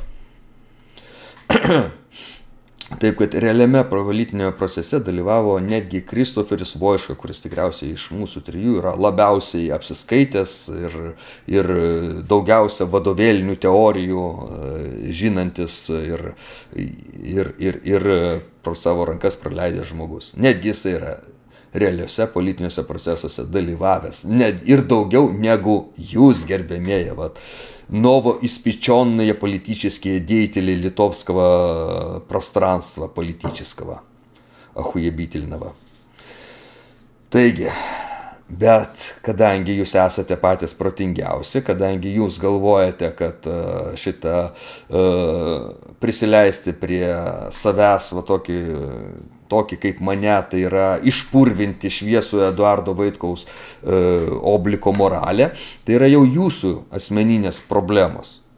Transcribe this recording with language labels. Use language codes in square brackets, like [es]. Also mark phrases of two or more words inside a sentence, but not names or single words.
[lt] Taip, kad realiame politinėme procese dalyvavo netgi Kristoferis Voiška, kuris tikriausiai iš mūsų 3 yra labiausiai apsiskaitęs ir daugiausia vadovėlinių teorijų žinantis ir pro savo rankas praleidęs žmogus. Netgi jis yra realiuose politiniuose procesuose dalyvavęs, net ir daugiau negu jūs, gerbėmėje, [ru] новоиспеченные политические деятели литовского пространства политического, охуебительного. [lt] Taigi, bet kadangi jūs esate patys protingiausi, kadangi jūs galvojate, kad prisileisti prie savęs tokį kaip mane, tai yra išpurvinti šviesų Eduardo Vaitkaus obliko moralę, tai yra jau jūsų asmeninės problemos.